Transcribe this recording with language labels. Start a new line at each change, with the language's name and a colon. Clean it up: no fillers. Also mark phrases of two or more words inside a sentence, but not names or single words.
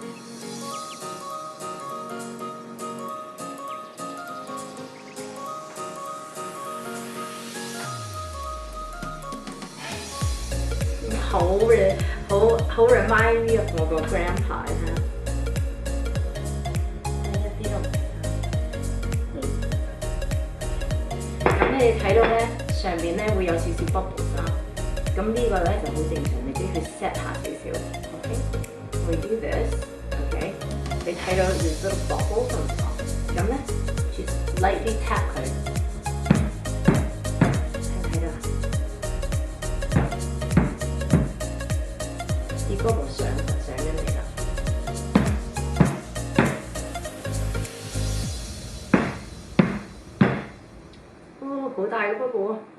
Cantonese: 好
English: remind me of
Cantonese: 我個 grandpa 睇一啲都唔嘥。咁你睇到咧？上邊咧會有少少 bubbles 啦，咁呢個咧就好正常，你只要去 set 下少少 ，OK？
English: We do this，
Cantonese: OK？你睇到
English: this little bubble
Cantonese: 咁講，咁咧
English: just lightly tap
Cantonese: 佢，睇到啲 bubble 上緊嚟啦。哦，好大嘅 bubble 啊！